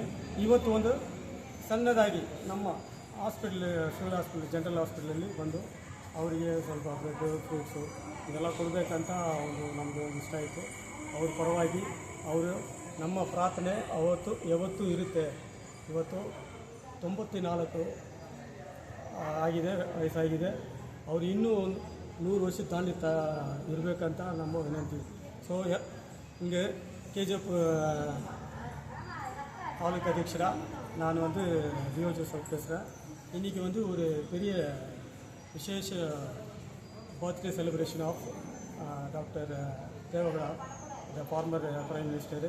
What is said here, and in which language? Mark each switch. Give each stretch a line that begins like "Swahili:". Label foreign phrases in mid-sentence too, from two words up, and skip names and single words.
Kannada: ಇವತ್ತು ಒಂದು ಸಣ್ಣದಾಗಿ ನಮ್ಮ
English: civil hospital general
Kannada: ಹಾಸ್ಪಿಟಲಲ್ಲಿ ಬಂದು ಅವರಿಗೆ ಸ್ವಲ್ಪ ಬ್ರೆಡ್ಡು ಫ್ರೂಟ್ಸು ಇದೆಲ್ಲ ಕೊಡಬೇಕಂತ ನಮ್ಮದು ಇಷ್ಟ ಆಯಿತು. ಅವ್ರ ಪರವಾಗಿ ಅವರು ನಮ್ಮ ಪ್ರಾರ್ಥನೆ ಯಾವತ್ತೂ ಇರುತ್ತೆ. ಇವತ್ತು 94 ಆಗಿದೆ, ವಯಸ್ಸಾಗಿದೆ. ಅವರು ಇನ್ನೂ 100 ವರ್ಷ ತಾಂಡಿ ಇರಬೇಕಂತ ನಮ್ಮ ವಿನಂತಿ.
Tamil: ஸோ இங்கே KGF தாலுக்கு அத்தியட்சராக நான் லியோ ஜோசப் பேசுகிறேன். இன்றைக்கி ஒரு பெரிய விசேஷ
English: birthday celebration of Doctor Devegowda, the former prime minister.